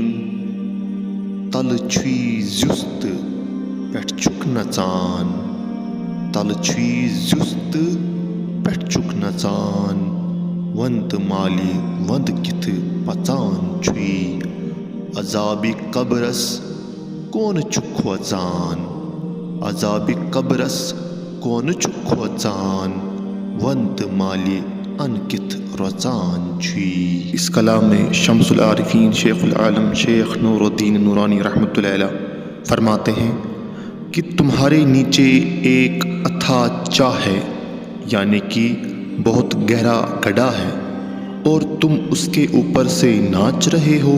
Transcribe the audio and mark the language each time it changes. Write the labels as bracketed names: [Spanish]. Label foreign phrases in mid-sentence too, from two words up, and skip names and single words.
[Kashmiri] तल छुई जुस्त पेट चुक नचान, तल छुई जुस्त पेट चुक नचान, वंत माली वंद किथ पचान छुई, अजाबी कब्रस कौन चुक वचान, अजाबी कब्रस कौन चुक वचान, वंत माली अनकित रचान छुई। [Hindi] इस कलाम में शम्सुल आरिफीन शेखुल आलम शेख नूरुद्दीन नूरानी [Arabic] رحمة الله عليه [Hindi] फरमाते हैं कि तुम्हारे नीचे एक अथाह चाह है, यानी कि बहुत गहरा गड्ढा है और तुम उसके ऊपर से नाच रहे हो।